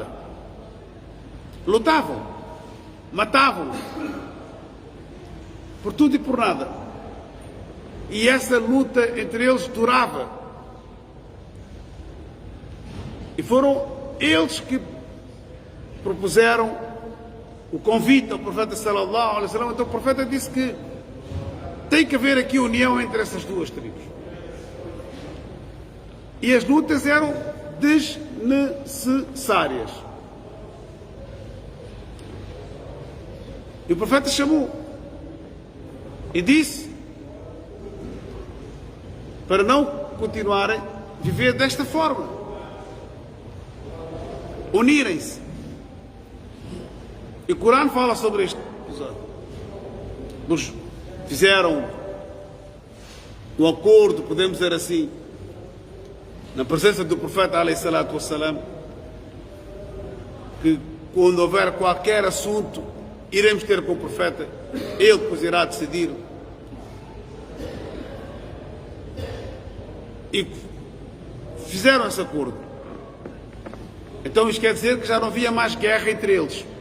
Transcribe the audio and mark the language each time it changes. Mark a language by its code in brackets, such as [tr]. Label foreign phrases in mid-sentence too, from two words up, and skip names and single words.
[pt] Lutavam, matavam, por tudo e por nada. E essa luta entre eles durava. E foram eles que propuseram o convite ao profeta [ar] صلى الله عليه وسلم. [pt] Então o profeta disse que tem que haver aqui união entre essas duas tribos. E as lutas eram desnecessárias. E o profeta chamou e disse para não continuarem a viver desta forma. unirem-se. E o Corão fala sobre isto. Eles fizeram um acordo, podemos dizer assim, na presença do profeta [ar] عليه الصلاة والسلام, [pt] que quando houver qualquer assunto, iremos ter com o profeta, ele depois irá decidir. E fizeram esse acordo. Então isto quer dizer que já não havia mais guerra entre eles.